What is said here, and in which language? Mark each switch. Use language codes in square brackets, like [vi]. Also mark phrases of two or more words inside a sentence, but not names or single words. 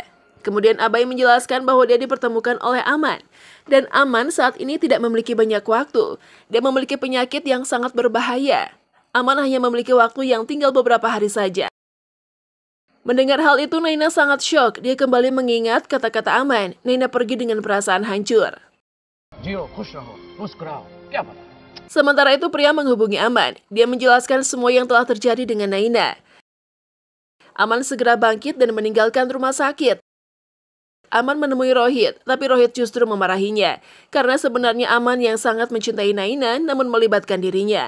[id] Kemudian Abai menjelaskan bahwa dia dipertemukan oleh Aman, dan Aman saat ini tidak memiliki banyak waktu. Dia memiliki penyakit yang sangat berbahaya. Aman hanya memiliki waktu yang tinggal beberapa hari saja. Mendengar hal itu Naina sangat syok. Dia kembali mengingat kata-kata Aman. Naina pergi dengan perasaan hancur. [hi] जियो खुश रहो मुस्कुराओ क्या पता [id] Sementara itu pria menghubungi Aman. Dia menjelaskan semua yang telah terjadi dengan Naina. Aman segera bangkit dan meninggalkan rumah sakit. Aman menemui Rohit, tapi Rohit justru memarahinya. Karena sebenarnya Aman yang sangat mencintai Naina namun melibatkan dirinya.